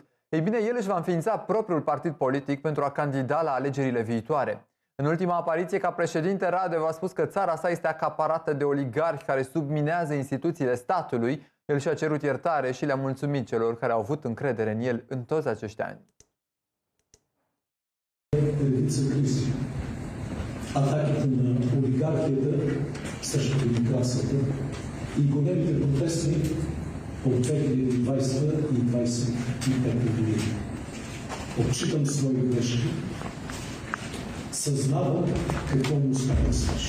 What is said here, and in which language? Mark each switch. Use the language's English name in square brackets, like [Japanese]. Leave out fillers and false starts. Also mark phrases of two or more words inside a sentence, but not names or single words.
[Romanian] Ei bine, el își va înființa propriul partid politic pentru a candida la alegerile viitoare. În ultima apariție ca președinte, Radev a spus că țara sa este acaparată de oligarhi care subminează instituțiile statului. El și-a cerut iertare și le-a mulțumit celor care au avut încredere în el în toți acești ani. [Bulgarian] Редица кризи. Атаките на олигархията срещу демокрацията и големите протести от 2020 и 2025 година. Отчитам свои грешки, съзнавам какво не успях да свърша.